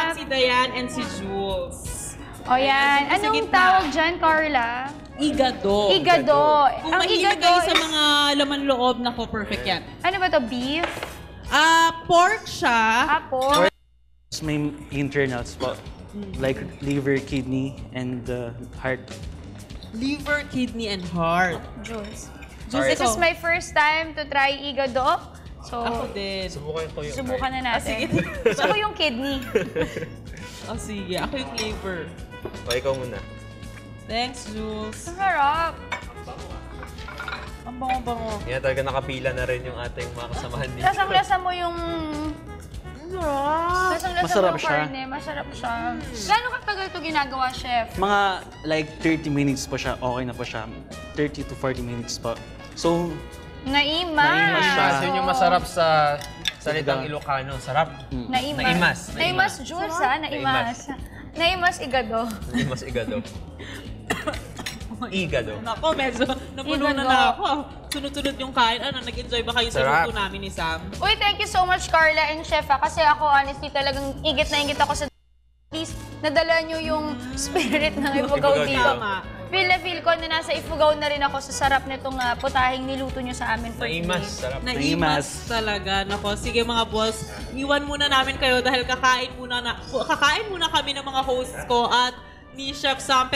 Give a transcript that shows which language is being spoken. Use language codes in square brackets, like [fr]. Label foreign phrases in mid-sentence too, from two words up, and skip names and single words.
[tl] si Diane, and si Jules. O yan, Sa anong gitna. tawag dyan, Carla? Igado. Igado. Kung Ang mahilig igado kayo sa is, mga laman loob, nako, perfect yan. ano ba to, beef? Pork siya. Pork? May internals po. [en] Like liver, kidney, and heart. Liver, kidney, and heart. Juice. Juice, This is my first time to try igado. So, [tl] Ako din. subukan na natin. sige. So, ako yung kidney. Sige, ako yung liver. O, ikaw muna. [en] Thanks, Jules. [tl] Ang harap. Ang bango-bango. Yan talaga nakapila na rin yung ating mga kasamahan dito. Lasang-lasa mo yung... Lasang-lasa Masarap mo yung siya. karne. Masarap siya. Gano'ng katagal ito ginagawa, Chef? Mga like 30 minutes po siya. Okay na po siya. [en] 30 to 40 minutes [tl] po. So, Naimas. Naimas siya. Yun yung masarap sa salitang Ilocano. Sarap. Naimas. Naimas. Naimas, Jules, ha? Naimas. Naimas igado. Naimas igado. Igado. Nako, medyo napuno Igado. na ako. Sunod-sunod yung kain. Nag-enjoy ba kayo sa Sarap. luto namin ni Sam? Uy, thank you so much, Carla and Chef, ha? Kasi ako, honestly, talagang igit na igit ako sa... Please, nadala nyo yung spirit ng Ifugao Ifugao dito. Tama. Feel na feel ko na nasa Ifugao na rin ako sa sarap nitong putahing niluto nyo sa amin for Naimas. today. Sarap. Naimas talaga. Nako, sige mga boss, iwan muna namin kayo dahil kakain muna kami ng mga hosts ko at ni Chef Sam.